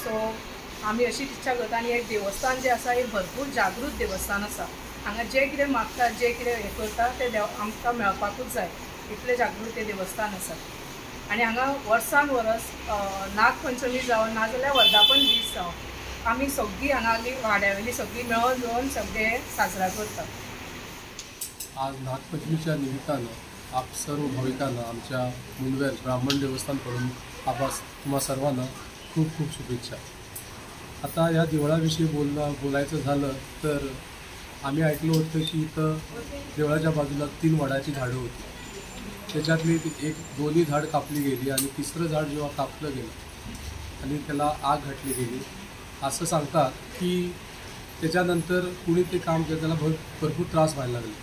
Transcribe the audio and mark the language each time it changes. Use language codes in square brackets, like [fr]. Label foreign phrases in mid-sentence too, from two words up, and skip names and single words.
[kok] सो आमी अशी इच्छा करता आनी हे देवस्थान जे आसा हे भरपूर जागृत देवस्थान आसा। हांगा जे कितें मागता जे कितें हें करता ते आमकां मेळपाकूच जाय इतलें जागृत हे देवस्थान आसा। आनी हांगा वर्सान वर्स नागपंचमी जावं नाजाल्यार वर्धापन दीस जावं आमी सगळीं हांगाली वाड्यावयली सगळीं मेळून जोडून सगळे साजरा करतात। [mr] आज नागपंचमीच्या निमित्तानं आप सर्व भाविकांना आमच्या मुंडवेल ब्राह्मण देवस्थानकडून तुम्हा सर्वांना खूप खूप शुभेच्छा। आता या देवळाविषयी बोलायचं झालं तर आम्ही ऐकलं होतं की इथं देवळाच्या बाजूला 3 वडाची झाडं होती, त्याच्यातली दोन्ही झाड कापली गेली आणि तिसरं झाड जेव्हा कापलं गेलं आणि त्याला आग घातली गेली असं सांगतात की त्याच्यानंतर कुणी ते काम केलं त्याला भरपूर त्रास व्हायला लागले।